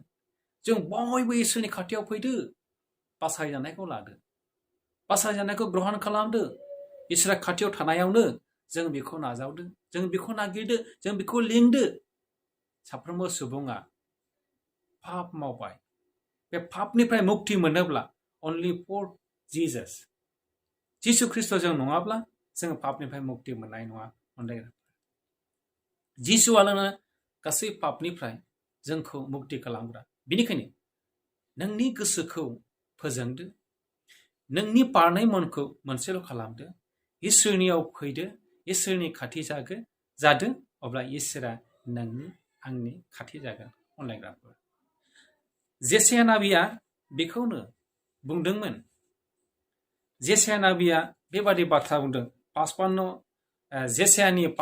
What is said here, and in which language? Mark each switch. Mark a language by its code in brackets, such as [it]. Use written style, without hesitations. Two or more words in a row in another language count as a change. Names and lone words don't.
[brx] जों बयबो इसोरनि खाथियाव फैदो, बासायजानायखौ लादो, बासायजानायखौ ग्रहण खालामदो। इसोरा खाथियाव थानायावनो जों बेखौ नाजावदो, जों बेखौ नागिरदो, जों बेखौ लिंदो। साफ्रोमबो सुबुङा पाप मावबाय बे पापनिफ्राय मुक्ति मोनोब्ला [en] only for Jesus [brx] जिसु ख्रिस्ट'जों नङाब्ला जों पापनिफ्राय मुक्ति मोननाय नङा अनलायग्रा जिसुआनो गासै पापनिफ्राय जोंखौ मुक्ति खालामग्रा बेनिखायनो नोंनि गोसोखौ फोजोंदो नोंनि पारनाय मनखौ मोनसेल' खालामदो इसोरनियाव फैदो इसोरनि खाथि जादो अब्ला इसोरा नोंनि आंनि खाथि जागोन अनलायग्राफोर जेसाया नाबिया बेखौनो बुंदोंमोन जेसाया नाबिया बेबादि बाथ्रा बुंदों जेसायानि